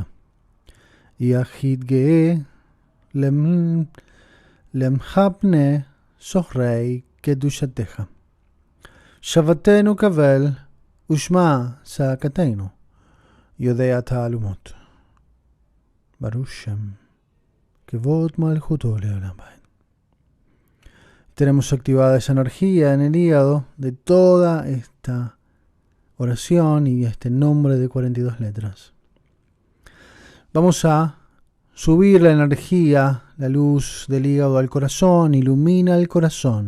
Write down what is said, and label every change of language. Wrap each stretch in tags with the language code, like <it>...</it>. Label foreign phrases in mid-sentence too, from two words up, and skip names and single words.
<he>יחיד גאה לעמך פנה זוכרי קדושתך. שוועתנו קבל ושמע צעקתנו, יודע תעלומות. ברוך שם.</he> <es>Tenemos activada esa energía en el hígado de toda esta oración y este nombre de 42 letras. Vamos a subir la energía, la luz del hígado al corazón, ilumina el corazón.</es>